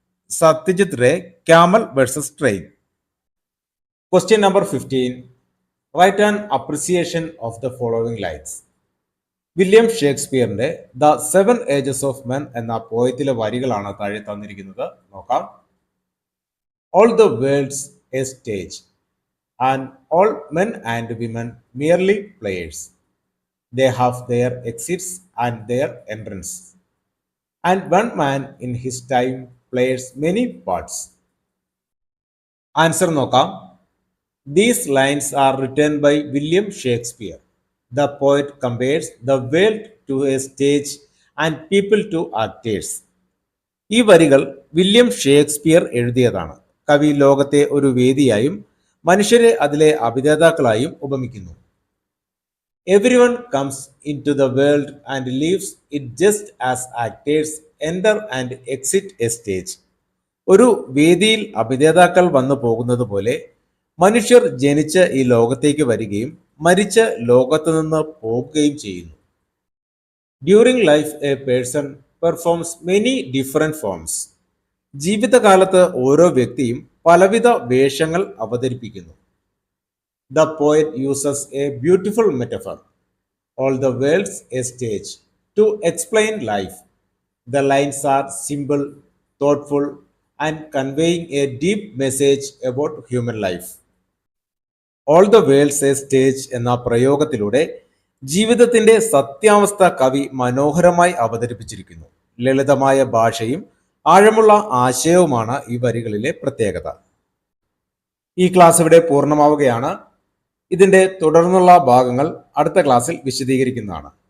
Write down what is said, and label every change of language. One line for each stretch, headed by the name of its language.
English: Satyajit Ray, camel versus train. Question number 15. Write an appreciation of the following lines.
Malayalam: William ഷേക്സ്പിയറിന്റെ the 7 ages of men എന്ന പോയത്തിലെ വരികളാണ് താഴെ തന്നിരിക്കുന്നത്. നോക്കാം.
English: All the world's a stage, and all men and women merely players. They have their exits and their entrance, and one man in his time plays many parts. Answer നോക്കാം. These lines are written by William Shakespeare. The poet compares the world to a stage and people to actors.
Malayalam: ഈ വരികൾ William Shakespeare എഴുതിയതാണ്. കവി ലോകത്തെ ഒരു വേദിയായും മനുഷ്യരെ അതിലെ അഭിനേതാക്കളായും ഉപമിക്കുന്നു.
English: Everyone comes into the world and leaves it just as actors enter and exit a stage.
Malayalam: ഒരു വേദിയിൽ അഭിനേതാക്കൾ വന്നു പോകുന്നത് പോലെ മനുഷ്യർ ജനിച്ച് ഈ ലോകത്തേക്ക് വരികയും മരിച്ച് ലോകത്ത് നിന്ന് പോകുകയും ചെയ്യുന്നു.
English: During life a person performs many different forms.
Malayalam: ജീവിതകാലത്ത് ഓരോ വ്യക്തിയും പലവിധ വേഷങ്ങൾ അവതരിപ്പിക്കുന്നു.
English: The poet uses a beautiful metaphor, all the world's a stage, to explain life. The lines are simple, thoughtful, and conveying a deep message about human life. All the world's a stage
Malayalam: എന്ന പ്രയോഗത്തിലൂടെ ജീവിതത്തിന്റെ സത്യാവസ്ഥ കവി മനോഹരമായി അവതരിപ്പിച്ചിരിക്കുന്നു. ലളിതമായ ഭാഷയും ആഴമുള്ള ആശയവുമാണ് ഈ വരികളിലെ പ്രത്യേകത. ഈ ക്ലാസ് ഇവിടെ പൂർണ്ണമാവുകയാണ്. ഇതിന്റെ തുടർന്നുള്ള ഭാഗങ്ങൾ അടുത്ത ക്ലാസ്സിൽ വിശദീകരിക്കുന്നതാണ്.